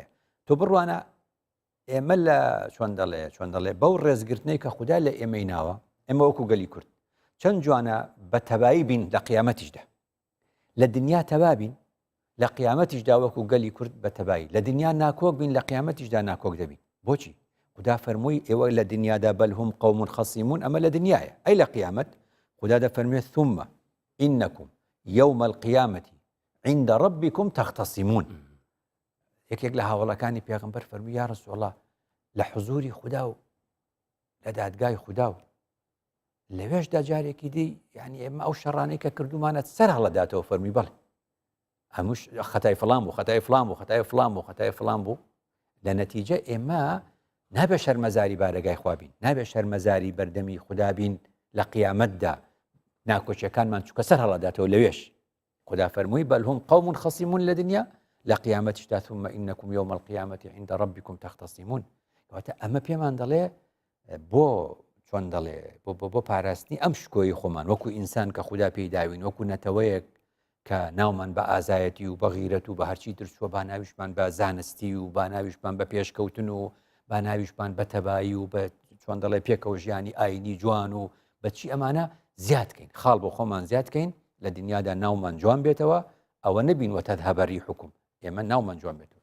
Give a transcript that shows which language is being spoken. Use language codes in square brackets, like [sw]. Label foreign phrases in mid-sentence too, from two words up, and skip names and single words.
[ckb] تۆ بڕوانە ئێمە لە چۆن دەڵێ بەو ڕێزگرتنەی کە خوددا لە ئێمەی ناوە، ئێمە وەکو گەلی کورد چەند جوانە بە تەبایی بین لە قیامەتیشدا، لە دنیا تەبابین، لە قیامەتیشدا وەکو گەلی کورد بە تەبایی، لە دنیا ناکۆک بین، لە قیامەتیشدا ناکۆک دەبین. بۆچی؟ خوددا فەرمووی ئێوە لە دنیادا [ar] بەل هم قەوم خەسیمون، [ckb] ئەمە لە دنیایە. ئەی لە قیامەت خوددا دەفەرمێت [ar] ثم ئینەکم یەومە القیامەتی عند ربكم تختصمون. [ckb] یەکێک لە هاوڵەکانی پێغەمبەر فەرمووی [ar] یا ڕەسوڵ الله [ckb] لە حوزوری خوددا و لە دادگای خوددا و لەوێشدا جارێکی دی، یعنی ئێمە ئەو شەڕانەی کە کردومانە سەر هەڵەداتەوە، فەرمی بەڵێ هەمووش خەتای فڵان بوو، خەتای فڵان بوو، خەتای فڵان بوو، خەتای فڵان بوو. لە نەتیجە ئێمە نابێ شەرمەزاری بارەگای خوا بین، نابێ شەرمەزاری بەردەمی خوددا بین لە قیامەتدا، ناکۆچیەکانمان چووکە سەر هەڵەداتەوە لەوێش. خوددا فەرمووی [ar] بەل هم قەوم خەسیمون [ckb] لە دنیا، لە قیامەتیشدا [ar] ثم ئینەکم یوم القیامەتی عند ربکم تختصمون. [ckb] کەواتە ئەمە پێمان دەڵێ بۆ چۆن دەڵێ بۆ پاراستنی ئەم شکۆی خۆمان وەکو ئینسان کە خوددا پێی داوین، وەکو نەتەوەیەک کە ناومان بە ئازایەتی و بە غیرەت و بە هەرچی ترچووە، با ناویشمان بە زانستی و با ناویشمان بە پێشکەوتن و با ناویشمان بە تەبایی و بە چۆن دەڵێ پێکەوە ژیانی ئاینی جوان و بەچی ئەمانە زیادکەین، خاڵ بۆ خۆمان زیادکەین، لە دنیادا ناومان جوان بێتەوە، ئەوە نەبین [ar] وەتەد هەبەری حکوم، [ckb] ئێمە ناومان جوان بێتەوە.